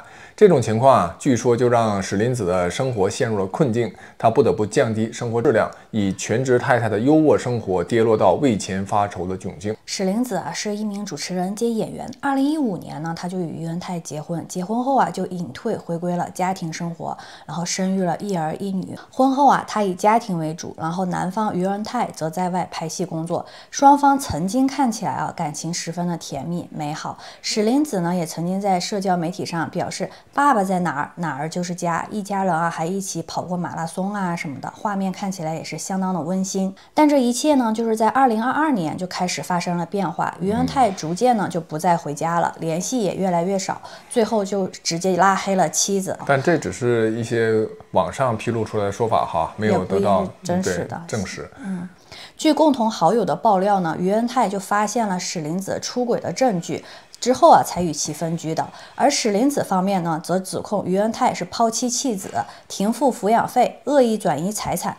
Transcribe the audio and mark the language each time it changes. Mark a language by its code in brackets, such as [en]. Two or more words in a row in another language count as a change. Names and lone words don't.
[zh] 這種情況據說就讓史林子的生活陷入了困境，他不得不降低生活質量，以全職太太的優渥生活跌落到為錢發愁的窘境。史林子是一名主持人兼演員。2015年呢，他就與於恩泰結婚，結婚後就隱退回歸了家庭生活，然後生育了1兒1女。婚後他以家庭為主，然後男方於恩泰則在外拍戲工作。雙方曾經看起來感情十分的甜蜜美好。史林子呢也曾經在社交媒體上表示，爸爸在哪兒，哪兒就是家，一家人還一起跑過馬拉松什麼的，畫面看起來也是相當的溫馨。但這一切呢，就是在2022年就開始發生了變化。於恩泰逐漸呢就不再回家了，聯繫也越來越少，最後就直接拉黑了妻子。但這只是一些網上披露出來的說法沒有得到真實的證實。據共同好友的爆料呢，於恩泰就發現了史林子出軌的證據。之後才與其分居的。而史林子方面呢，則指控於恩泰是拋棄妻子，停付撫養費，惡意轉移財產。